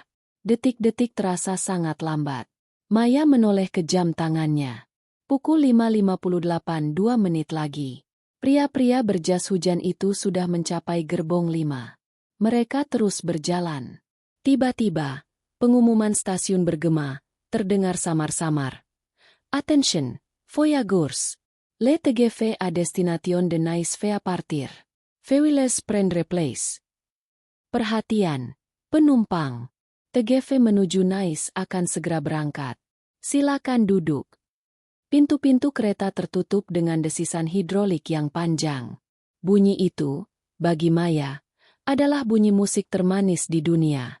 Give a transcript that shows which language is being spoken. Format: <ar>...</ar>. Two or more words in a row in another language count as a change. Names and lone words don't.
<id>Detik-detik terasa sangat lambat. Maya menoleh ke jam tangannya. Pukul 5.58, 2 menit lagi. Pria-pria berjas hujan itu sudah mencapai gerbong 5. Mereka terus berjalan. Tiba-tiba, pengumuman stasiun bergema, terdengar samar-samar.</id> <fr>Attention, voyageurs. Le TGV à destination de Nice fait partir. Veuillez prendre place.</fr> <id>Perhatian, penumpang. TGV menuju Nice akan segera berangkat. Silakan duduk. Pintu-pintu kereta tertutup dengan desisan hidrolik yang panjang. Bunyi itu, bagi Maya, adalah bunyi musik termanis di dunia.</id>